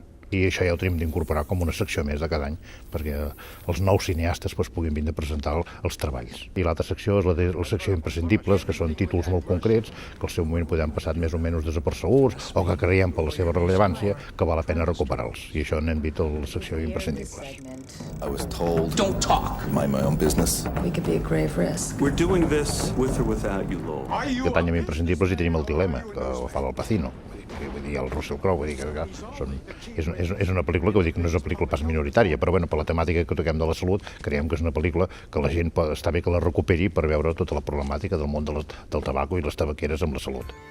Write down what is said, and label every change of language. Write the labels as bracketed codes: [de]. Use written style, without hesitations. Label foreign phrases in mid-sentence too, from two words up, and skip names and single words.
[ca] I això ja ho tenim d'incorporar com una secció més de cada any, perquè els nous cineastes puguin vindre a presentar els treballs. I l'altra secció és la secció imprescindibles, que són títols molt concrets, que al seu moment podem passar més o menys desapercebuts, o que creiem per la seva rellevància que val la pena recuperar-los. I això n'hem dit a la secció imprescindibles. [en] I was told, don't talk. Mind my own business. We could be a grave risk. We're doing this with or without you, Lord. [ca] Aquest any amb imprescindibles hi tenim el Dilema, que ho fa l'Al Pacino. Vull dir, el Russell Crowe, vull dir que és una pel·lícula que vull dir que no és una pel·lícula pas minoritària, però bueno, per la temàtica que toquem de la salut, creiem que és una pel·lícula que la gent està bé que la recuperi per veure tota la problemàtica del món del tabaco i les tabaqueres amb la salut.